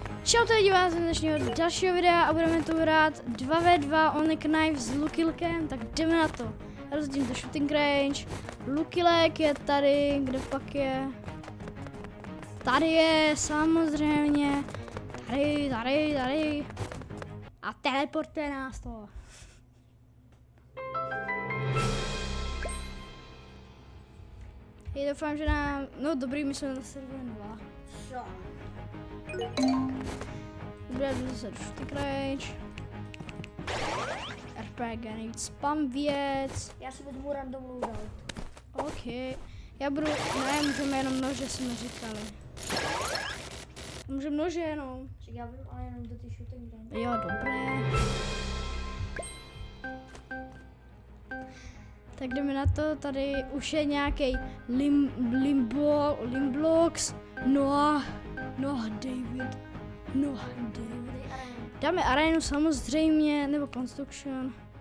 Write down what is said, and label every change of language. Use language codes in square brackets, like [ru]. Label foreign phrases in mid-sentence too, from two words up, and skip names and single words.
[cs] Čau, tady vás z dnešního dalšího videa a budeme tu hrát 2v2 Only Knife s Lukilkem, tak jdeme na to. Rozdím to [en] shooting range, [cs] Lukilek je tady, kde pak je? Tady je, samozřejmě, tady. A teleportuje nás to. Já doufám, že nám, no dobrý, my jsme na serveru 2. Dobré, jdu zase do [en] shooting range. [cs] RPG, nejvíc spam věc. Já si vezmu [en] random loadout. [cs] OK. Já budu, ne, můžeme jenom nože, jsme říkali. Můžeme nože jenom. Tak já vím, ale jenom do ty [en] shooting range. [cs] Jo, dobré. Tak jdeme na to, tady už je nějaký Limblox, Noah David. Dáme arénu samozřejmě, nebo construction.